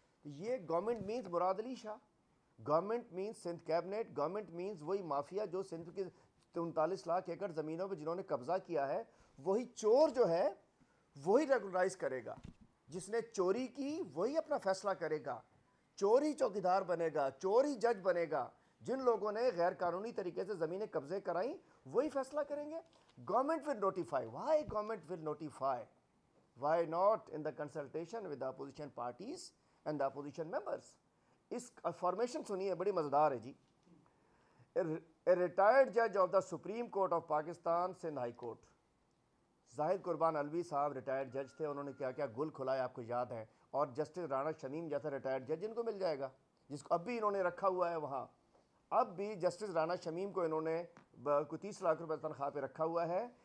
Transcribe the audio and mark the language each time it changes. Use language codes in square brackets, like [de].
[ur] یہ government means مراد Ali Shah, government means Sindh cabinet, government means وہی mafia جو سندھ کی 39 لاکھ ایکڑ زمینوں پہ جنہوں نے قبضہ کیا ہے. وہی چور جو ہے وہی ریگولرائز کرے گا، جس نے چوری کی وہی اپنا فیصلہ کرے گا، چور ہی چوکیدار بنے گا، چور ہی جج بنے گا. جن لوگوں نے غیر قانونی طریقے سے زمینیں قبضے کرائیں وہی فیصلہ کریں گے. [en] Government will notify. Why government will notify? Why not in the consultation with the opposition parties and the opposition members? [ur] اس formation سنیے، بڑی مزیدار ہے جی. [en] retired جج of the supreme court of Pakistan [ur] Sindh high court, زاہد قربان علوی صاحب ریٹائرڈ جج تھے، انہوں نے کیا کیا گل کھلایا آپ کو یاد ہے. اور جسٹس رانا شمیم جیسا ریٹائرڈ جج ان کو مل جائے گا جس کو اب بھی انہوں نے رکھا ہوا ہے وہاں. اب بھی جسٹس رانا شمیم کو انہوں نے کوئی 30 لاکھ روپے تنخواہ پہ رکھا ہوا ہے.